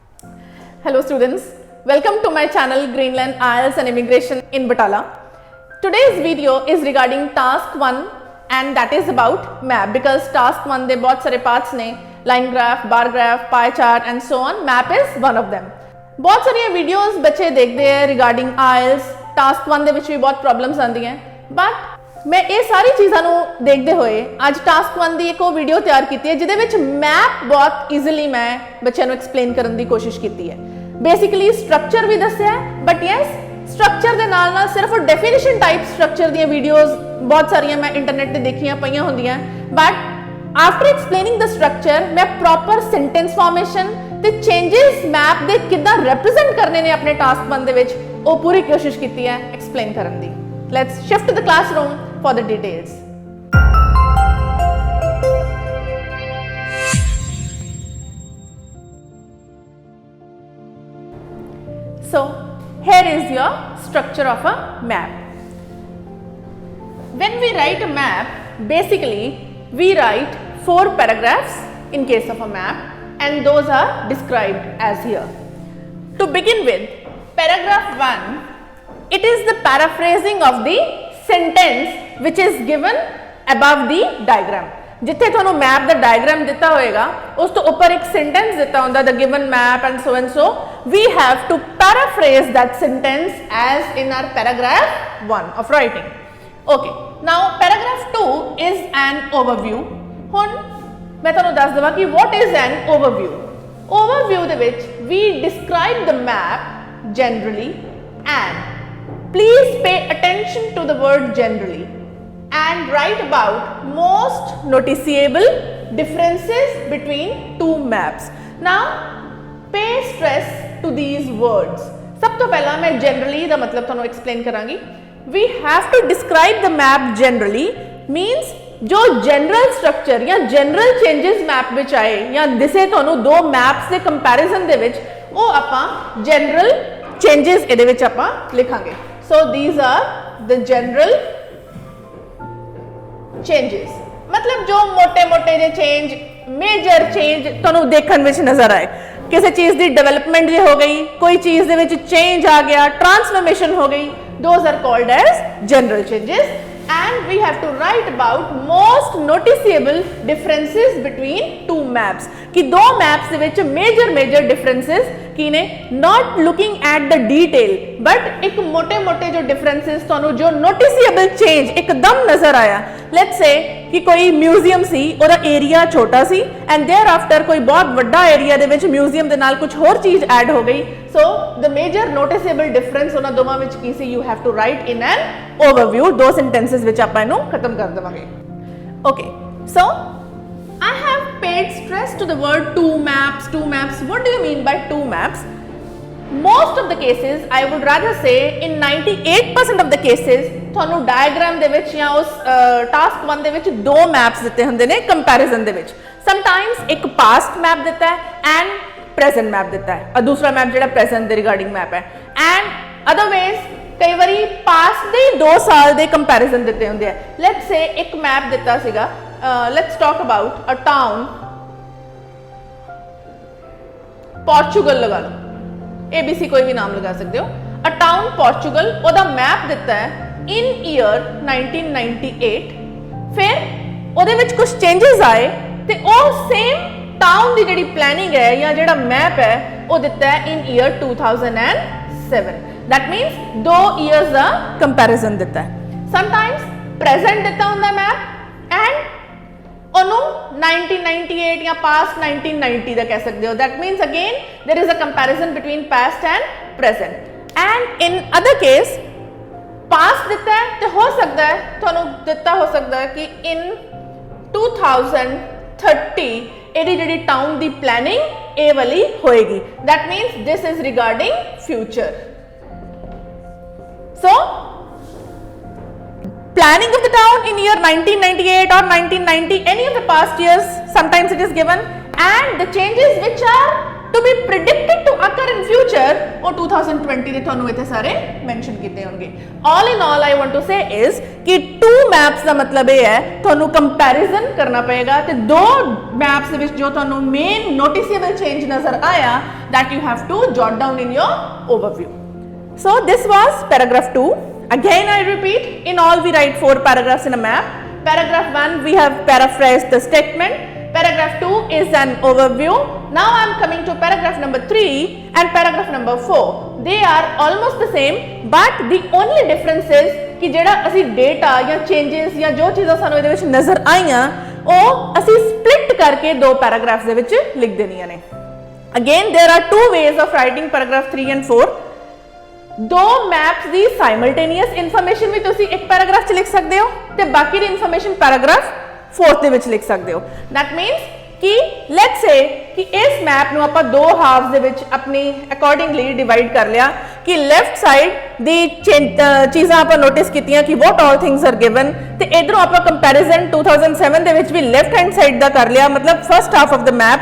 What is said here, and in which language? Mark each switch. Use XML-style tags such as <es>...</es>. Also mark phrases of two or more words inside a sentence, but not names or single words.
<en>Hello students, welcome to my channel Greenland, IELTS and Immigration in Batala. Today's video is regarding task 1 and that is about map because task 1</en> <pa>ਦੇ ਬਹੁਤ ਸਾਰੇ parts ਨੇ,</pa> <en>line graph, bar graph, pie chart and so on. Map is one of them.</en> <pa>ਬਹੁਤ ਸਾਰੀਆਂ videos ਬੱਚੇ ਦੇਖਦੇ ਹੈ</pa> <en>regarding IELTS, task 1</en> <pa>ਦੇ ਵਿੱਚ ਵੀ ਬਹੁਤ problems ਆਉਂਦੀਆਂ but ਮੈਂ ਇਹ ਸਾਰੀ ਚੀਜ਼ਾਂ ਨੂੰ ਦੇਖਦੇ ਹੋਏ ਅੱਜ ਟਾਸਕ 1 ਦੀ ਇੱਕ ਉਹ ਵੀਡੀਓ ਤਿਆਰ ਕੀਤੀ ਹੈ ਜਿਹਦੇ ਵਿੱਚ ਮੈਪ ਬਹੁਤ ਈਜ਼ੀਲੀ ਮੈਂ ਬੱਚਿਆਂ ਨੂੰ ਐਕਸਪਲੇਨ ਕਰਨ ਦੀ ਕੋਸ਼ਿਸ਼ ਕੀਤੀ ਹੈ</pa> <en>basically structure</en> <pa>ਵੀ ਦੱਸਿਆ</pa> <en>but yes structure</en> <pa>ਦੇ ਨਾਲ ਨਾਲ ਸਿਰਫ</pa> <en>definition type structure</en> <pa>ਦੀਆਂ ਵੀਡੀਓਜ਼ ਬਹੁਤ ਸਾਰੀਆਂ ਮੈਂ ਇੰਟਰਨੈਟ ਤੇ ਦੇਖੀਆਂ ਪਈਆਂ ਹੁੰਦੀਆਂ</pa> <en>but after explaining the structure</en> <pa>ਮੈਂ</pa> <en>proper sentence formation</en> <pa>ਤੇ</pa> <en>changes map</en> <pa>ਦੇ ਕਿੱਦਾਂ ਰਿਪਰੈਜ਼ੈਂਟ ਕਰਨੇ ਨੇ ਆਪਣੇ ਟਾਸਕ 1 ਦੇ ਵਿੱਚ ਉਹ ਪੂਰੀ ਕੋਸ਼ਿਸ਼ ਕੀਤੀ ਹੈ ਐਕਸਪਲੇਨ ਕਰਨ ਦੀ</pa> <en>Let's shift to the classroom for the details. So, here is your structure of a map. When we write a map, basically we write 4 paragraphs in case of a map and those are described as here. To begin with, paragraph 1 it is the paraphrasing of the sentence which is given above the diagram</en> <pa>ਜਿੱਥੇ ਤੁਹਾਨੂੰ ਮੈਪ ਦਾ ਡਾਇਗਰਾਮ ਦਿੱਤਾ ਹੋਏਗਾ ਉਸ ਤੋਂ ਉੱਪਰ ਇੱਕ ਸੈਂਟੈਂਸ ਦਿੱਤਾ ਹੁੰਦਾ</pa> <en>the given map and so we have to paraphrase that sentence as in our paragraph 1 of writing okay now paragraph 2 is an overview</en> <pa>ਹੁਣ ਮੈਂ ਤੁਹਾਨੂੰ ਦੱਸ ਦਵਾਂ ਕਿ</pa> <en>what is an overview</en> <pa>ਦੇ ਵਿੱਚ</pa> <en>we describe the map generally and Please pay attention to the word generally and write about most noticeable differences between two maps. Now, pay stress to these words.</en> <pa>ਸਭ ਤੋਂ ਪਹਿਲਾਂ ਮੈਂ generally ਦਾ ਮਤਲਬ ਤੁਹਾਨੂੰ explain ਕਰਾਂਗੀ.</pa> <en>We have to describe the map generally means</en> <pa>ਜੋ</pa> <en>general structure</en> <pa>ਜਾਂ</pa> <en>general changes</en> <pa>map ਵਿੱਚ ਆਏ ਜਾਂ ਦਿਸੇ ਤੁਹਾਨੂੰ ਦੋ maps ਦੇ comparison ਦੇ ਵਿੱਚ ਉਹ ਆਪਾਂ</pa> <en>general changes</en> <pa>ਇਹਦੇ ਵਿੱਚ ਆਪਾਂ ਲਿਖਾਂਗੇ.</pa> <en>So these are the general changes</en> <pa>ਮਤਲਬ ਜੋ ਮੋਟੇ ਮੋਟੇ ਜੇ</pa> <en>change major change</en> <pa>ਤੁਹਾਨੂੰ ਦੇਖਣ ਵਿੱਚ ਨਜ਼ਰ ਆਏ ਕਿਸੇ ਚੀਜ਼ ਦੀ ਡਿਵੈਲਪਮੈਂਟ ਜੇ ਹੋ ਗਈ ਕੋਈ ਚੀਜ਼ ਦੇ ਵਿੱਚ ਚੇਂਜ ਆ ਗਿਆ ਟ੍ਰਾਂਸਫਰਮੇਸ਼ਨ ਹੋ ਗਈ</pa> <en>those are called as general changes and we have to write about most noticeable differences between two maps</en> <pa>ਕਿ ਦੋ maps ਦੇ ਵਿੱਚ</pa> <en>major differences</en> <pa>ਕੀ ਨੇ</pa> <en>not looking at the detail but</en> <pa>ਇੱਕ ਮੋٹے ਜੋ differences ਤੁਹਾਨੂੰ ਜੋ</pa> <en>noticeable change</en> <pa>ਇੱਕਦਮ ਨਜ਼ਰ ਆਇਆ</pa> <en>let's say</en> <pa>ਕਿ ਕੋਈ ਮਿਊਜ਼ੀਅਮ ਸੀ ਉਹਦਾ ਏਰੀਆ ਛੋਟਾ ਸੀ</pa> <en>and thereafter</en> <pa>ਕੋਈ ਬਹੁਤ ਵੱਡਾ ਏਰੀਆ ਦੇ ਵਿੱਚ ਮਿਊਜ਼ੀਅਮ ਦੇ ਨਾਲ ਕੁਝ ਹੋਰ ਚੀਜ਼ ਐਡ ਹੋ ਗਈ</pa> <en>so the major noticeable difference</en> <pa>ਉਹਨਾਂ ਦੋਵਾਂ ਵਿੱਚ ਕੀ ਸੀ</pa> <en>you have to write in an overview</en> <pa>ਦੋ sentences ਵਿੱਚ ਆਪਾਂ ਇਹਨੂੰ ਖਤਮ ਕਰ ਦੇਵਾਂਗੇ</pa> <en>okay so I have paid stress to the word two maps what do you mean by two maps most of the cases I would rather say in 98% of the cases</en> <pa>ਤੁਹਾਨੂੰ ਡਾਇਗਰਾਮ ਦੇ ਵਿੱਚ ਜਾਂ ਉਸ ਟਾਸਕ 1 ਦੇ ਵਿੱਚ ਦੋ ਮੈਪਸ ਦਿੱਤੇ ਹੁੰਦੇ ਨੇ ਕੰਪੈਰੀਜ਼ਨ ਦੇ ਵਿੱਚ ਸਮਟਾਈਮਸ ਇੱਕ</pa> <en>past map</en> <pa>ਦਿੱਤਾ ਹੈ</pa> <en>and present map</en> <pa>ਦਿੱਤਾ ਹੈ ਔਰ ਦੂਸਰਾ ਮੈਪ ਜਿਹੜਾ ਪ੍ਰੈਜ਼ੈਂਟ ਦੇ</pa> <en>regarding map</en> <pa>ਹੈ</pa> <en>and otherwise</en> <pa>ਕਈ ਵਾਰੀ ਪਾਸਟ ਦੇ 2 ਸਾਲ ਦੇ ਕੰਪੈਰੀਜ਼ਨ ਦਿੱਤੇ ਹੁੰਦੇ ਆ</pa> <en>let's say</en> <pa>ਇੱਕ ਮੈਪ ਦਿੱਤਾ ਸੀਗਾ</pa> <en>let's talk about a town</en> <pa>Portugal ਲਗਾ ਲਓ ABC ਕੋਈ ਵੀ ਨਾਮ ਲਗਾ ਸਕਦੇ ਹੋ</pa> <en>a town</en> <pa>Portugal ਉਹਦਾ ਮੈਪ ਦਿੱਤਾ ਹੈ</pa> <en>in year 1998</en> <pa>ਫਿਰ ਉਹਦੇ ਵਿੱਚ ਕੁਝ ਚੇਂजेस ਆਏ ਤੇ ਉਹ ਸੇਮ ਟਾਊਨ ਦੀ ਜਿਹੜੀ ਪਲੈਨਿੰਗ ਹੈ ਜਾਂ ਜਿਹੜਾ ਮੈਪ ਹੈ ਉਹ ਦਿੱਤਾ ਹੈ</pa> <en>in year 2007 that means 2 years</en> <pa>ਦਾ ਕੰਪੈਰੀਜ਼ਨ ਦਿੱਤਾ ਹੈ</pa> <en>sometimes present</en> <pa>ਦਿੱਤਾ ਹੁੰਦਾ ਮੈਪ and ਉਹਨੂੰ 1998 ਜਾਂ past 1990 ਦਾ ਕਹਿ ਸਕਦੇ ਹੋ</pa> <en>that means again there is a comparison between past and present and in other case</en> <pa>past ਦਿੱਤਾ ਹੈ ਤੇ ਹੋ ਸਕਦਾ ਹੈ ਤੁਹਾਨੂੰ ਦਿੱਤਾ ਹੋ ਸਕਦਾ ਹੈ ਕਿ in 2030 ਇਹਦੀ ਜਿਹੜੀ ਟਾਊਨ ਦੀ ਪਲੈਨਿੰਗ ਇਹ ਵਾਲੀ ਹੋਏਗੀ</pa> <en>that means this is regarding future so planning of the town in year 1998 or 1990 any of the past years sometimes it is given and the changes which are to be predicted to occur in future फ्यूचर वो 2020</en> <pa>ਦੇ ਤੁਹਾਨੂੰ ਇੱਥੇ ਸਾਰੇ ਮੈਂਸ਼ਨ ਕੀਤੇ ਹੋਣਗੇ।</pa> <en>all in all I want to say is</en> <pa>ਕਿ</pa> <en>two maps</en> <pa>ਦਾ ਮਤਲਬ ਇਹ ਹੈ ਤੁਹਾਨੂੰ ਕੰਪੈਰੀਜ਼ਨ ਕਰਨਾ ਪਏਗਾ ਤੇ ਦੋ ਮੈਪਸ ਦੇ ਵਿੱਚ ਜੋ ਤੁਹਾਨੂੰ</pa> <en>main noticeable change</en> <pa>ਨਜ਼ਰ ਆਇਆ</pa> <en>that you have to jot down in your overview. So this was paragraph 2. Again I repeat, in all we write 4 paragraphs in a map. Paragraph 1 we have paraphrased the statement. Paragraph 2 is an overview. Now I am coming to paragraph number 3 and paragraph number 4. They are almost the same, but the only difference is</en> <pa>ਕਿ ਜੇੜਾ ਅਸੀ data ਯਾ changes ਯਾ ਜੋ ਚੀਜ਼ਾਂ ਸਾਨੂੰ ਇਹਦੇ ਵਿਚ ਨਜ਼ਰ ਆਈਆਂ ਉਹ ਅਸੀਂ split ਕਰਕੇ ਦੋ paragraphs ਦੇ ਵਿੱਚ ਲਿਖ ਦੇਣੀਆਂ ਨੇ।</pa> <en>Again there are two ways of writing paragraph 3 and 4.</en> <pa>ਦੋ ਮੈਪਸ ਦੀ</pa> <en>simultaneous information</en> <pa>ਵੀ ਤੁਸੀਂ ਇੱਕ ਪੈਰਾਗ੍ਰਾਫ 'ਚ ਲਿਖ ਸਕਦੇ ਹੋ ਤੇ ਬਾਕੀ ਦੀ ਇਨਫੋਰਮੇਸ਼ਨ ਪੈਰਾਗ੍ਰਾਫ 4 ਦੇ ਵਿੱਚ ਲਿਖ ਸਕਦੇ ਹੋ।</pa> <en>that means</en> <pa>ਕਿ</pa> <en>let's say</en> <pa>ਕਿ ਇਸ ਮੈਪ ਨੂੰ ਆਪਾਂ ਦੋ ਹਾਫਸ ਦੇ ਵਿੱਚ ਆਪਣੀ</pa> <en>accordingly divide</en> <pa>ਕਰ ਲਿਆ ਕਿ</pa> <en>left side</en> <pa>ਦੀ ਚੀਜ਼ਾਂ ਆਪਾਂ ਨੋਟਿਸ ਕੀਤੀਆਂ ਕਿ</pa> <en>what all things are given</en> <pa>ਤੇ ਇਧਰੋਂ ਆਪਾਂ ਕੰਪੈਰੀਜ਼ਨ 2007 ਦੇ ਵਿੱਚ ਵੀ</pa> <en>left hand side</en> <pa>ਦਾ ਕਰ ਲਿਆ, ਮਤਲਬ</pa> <en>first half of the map.</en>